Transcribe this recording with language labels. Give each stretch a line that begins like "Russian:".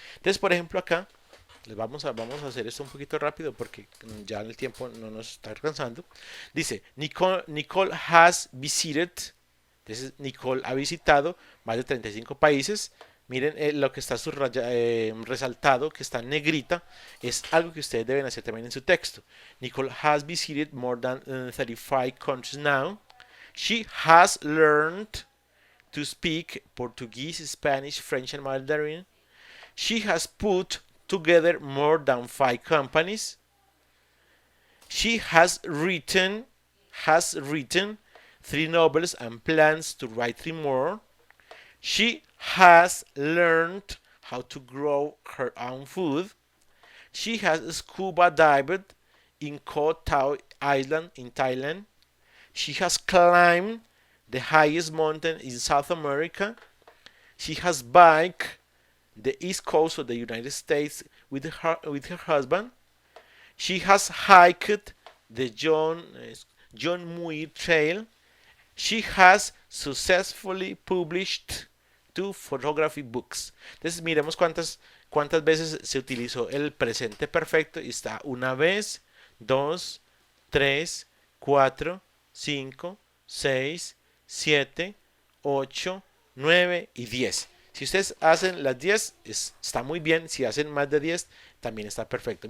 Spanish: Entonces, por ejemplo, acá vamos a hacer esto un poquito rápido porque ya el tiempo no nos está alcanzando. Dice,
English: Nicole has visited,
Spanish: entonces Nicole ha visitado más de 35 países. Miren lo que está resaltado, que está en negrita, es algo que ustedes deben hacer también en su texto.
English: Nicole has visited more than 35 countries now. She has learned to speak Portuguese, Spanish, French, and Mandarin. She has put together more than 5 companies. She has written 3 novels and plans to write 3 more. She has learned how to grow her own food. She has scuba dived in Koh Tao Island in Thailand. She has climbed the highest mountain in South America. She has biked the east coast of the United States with her husband. She has hiked the John Muir Trail. She has successfully published 2 photography books.
Spanish: Entonces miremos cuántas veces se utilizó el presente perfecto y está una vez, 2, 3, 4, 5, 6, 7, 8, 9 y 10. Si ustedes hacen las 10, está muy bien. Si hacen más de 10, también está perfecto.